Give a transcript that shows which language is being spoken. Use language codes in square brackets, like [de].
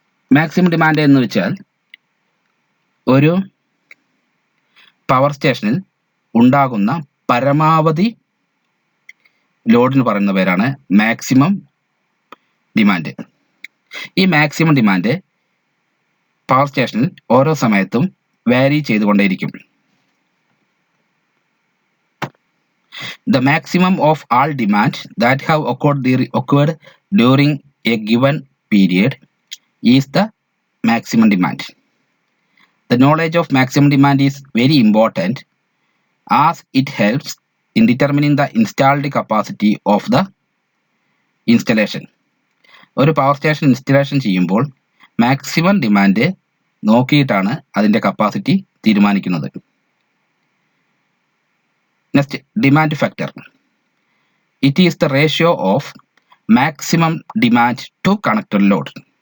[ml] Maximum demand എന്ന് വെച്ചാൽ ഒരു പവർ സ്റ്റേഷനിൽ ഉണ്ടാകുന്ന പരമാവധി ലോഡിന് പറയുന്ന പേരാണ് മാക്സിമം ഡിമാൻഡ്. ഈ മാക്സിമം ഡിമാൻഡ് പവർ സ്റ്റേഷനിൽ ഓരോ സമയത്തും വാരി ചെയ്തുകൊണ്ടേയിരിക്കും. [en] The maximum of all demand that have occurred during a given period is the maximum demand. The knowledge of maximum demand is very important as it helps in determining the installed capacity of the installation. [ml] ഒരു power station installation ചെയ്യുമ്പോൾ maximum demand നോക്കിയിട്ടാണ് അതിൻ്റെ capacity തീരുമാനിക്കുന്നത്. [en] Next, demand factor. It is the ratio of maximum demand to connected load.